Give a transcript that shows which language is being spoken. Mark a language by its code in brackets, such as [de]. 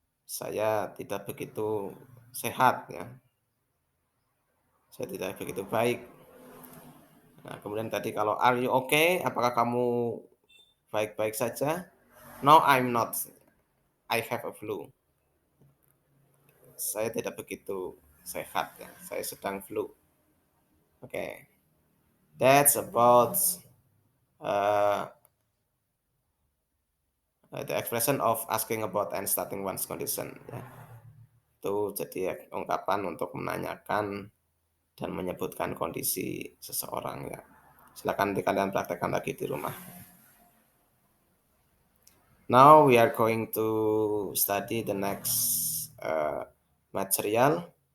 [id] Saya tidak begitu sehat ya. Saya tidak begitu baik. Nah, kemudian tadi kalau [en] are you okay? [id] Apakah kamu baik-baik saja? [en] No, I'm not. I have a flu. [id] Saya tidak begitu sehat ya. Saya sedang flu. Oke. Okay. [en] That's about uh, the expression of asking about and starting one's condition ya. [id] Itu jadi ungkapan untuk menanyakan dan menyebutkan kondisi seseorang ya. Silakan nanti kalian praktekkan lagi di rumah. [en] Now we are going to study the next material.